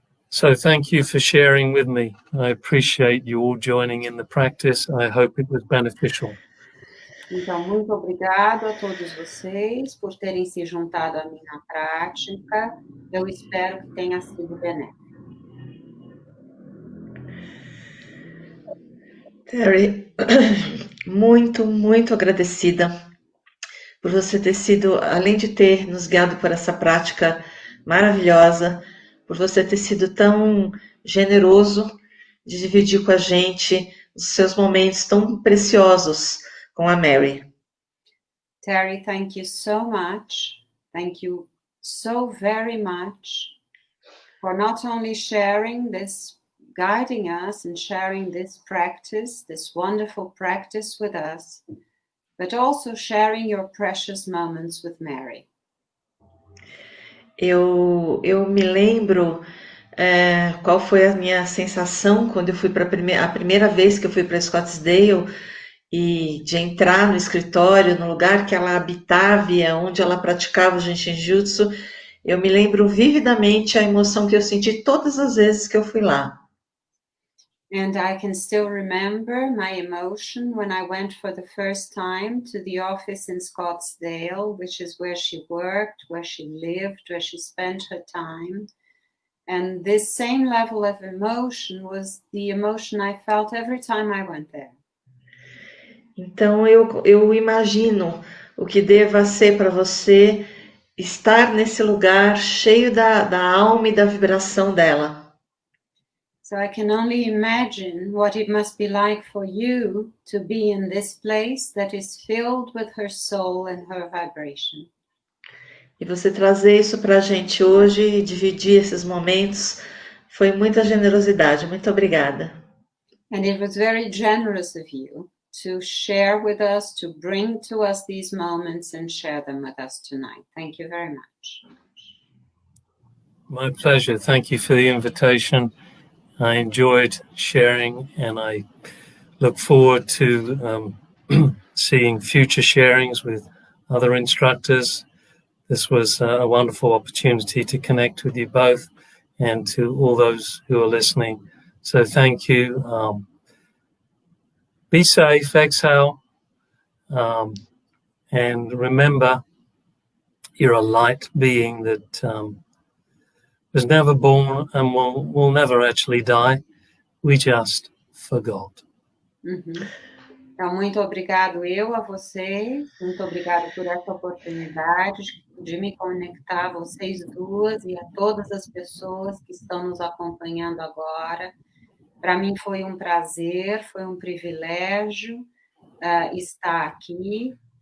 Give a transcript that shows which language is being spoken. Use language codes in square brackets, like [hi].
[en] So thank you for sharing with me. I appreciate you all joining in the practice. I hope it was beneficial. [pt] Então, muito obrigado a todos vocês por terem se juntado à minha prática. Eu espero que tenha sido benéfico. Terry, muito, muito agradecida por você ter sido, além de ter nos guiado por essa prática maravilhosa, por você ter sido tão generoso de dividir com a gente os seus momentos tão preciosos com a Mary. [en] Terry, thank you so much. Thank you so very much for not only sharing this, guiding us and sharing this practice, this wonderful practice with us, but also sharing your precious moments with Mary. [pt] Eu me lembro qual foi a minha sensação quando eu fui para a primeira vez que eu fui para Scottsdale e de entrar no escritório, no lugar que ela habitava e onde ela praticava o Jin Shin Jyutsu. Eu me lembro vividamente a emoção que eu senti todas as vezes que eu fui lá. [en] And I can still remember my emotion when I went for the first time to the office in Scottsdale, which is where she worked, where she lived, where she spent her time. And this same level of emotion was the emotion I felt every time I went there. [pt] Então eu imagino o que deva ser para você estar nesse lugar cheio da alma e da vibração dela. [en] So I can only imagine what it must be like for you to be in this place that is filled with her soul and her vibration. [pt] E você trazer isso para a gente hoje e dividir esses momentos Foi muita generosidade. Muito obrigada. [en] And it was very generous of you to share with us, to bring to us these moments and share them with us tonight. Thank you very much. My pleasure. Thank you for the invitation. I enjoyed sharing, and I look forward to seeing future sharings with other instructors. This was a wonderful opportunity to connect with you both and to all those who are listening. So thank you. Be safe, exhale, and remember you're a light being that was never born and will never actually die. We just forgot. Uhum. [pt] Então, muito obrigado eu a vocês, muito obrigado por essa oportunidade de me conectar a vocês duas e a todas as pessoas que estão nos acompanhando agora. Para mim foi um prazer, foi um privilégio estar aqui.